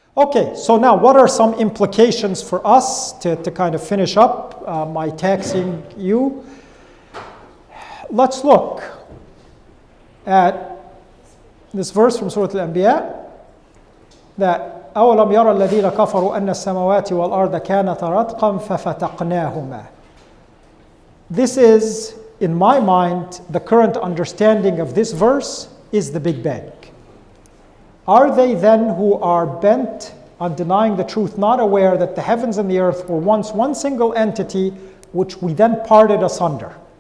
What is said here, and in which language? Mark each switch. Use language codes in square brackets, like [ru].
[en] Okay, so now what are some implications for us to kind of finish up my taxing you? Let's look at this verse from Surah Al-Anbiya that [ar] أَوَلَمْ يَرَى الَّذِينَ كَفَرُوا أَنَّ السَّمَوَاتِ وَالْأَرْضَ كَانَتَا رَتْقًا فَفَتَقْنَاهُمَا. [en] This is, in my mind, the current understanding of this verse is the Big Bang. Are they then who are bent on denying the truth not aware that the heavens and the earth were once one single entity which we then parted asunder?